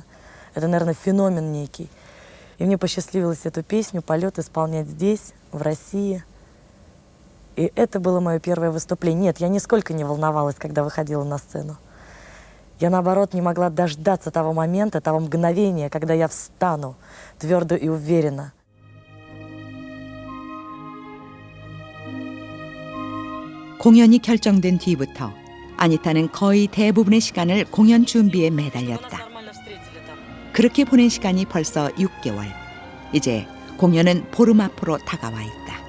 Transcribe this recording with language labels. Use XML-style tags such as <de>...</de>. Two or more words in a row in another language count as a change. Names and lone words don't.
<ru>Это, наверное, феномен некий. И мне посчастливилось эту песню «Полет» исполнять здесь, в России. И это было мое первое выступление. Нет, я нисколько не волновалась, когда выходила на сцену. Я, наоборот, не могла дождаться того момента, того мгновения, когда я встану твердо и уверенно.</ru> <ko>공연이 결정된 뒤부터 아니타는 거의 대부분의 시간을 공연 준비에 매달렸다. 그렇게 보낸 시간이 벌써 6개월. 이제 공연은 보름 앞으로 다가와 있다.</ko>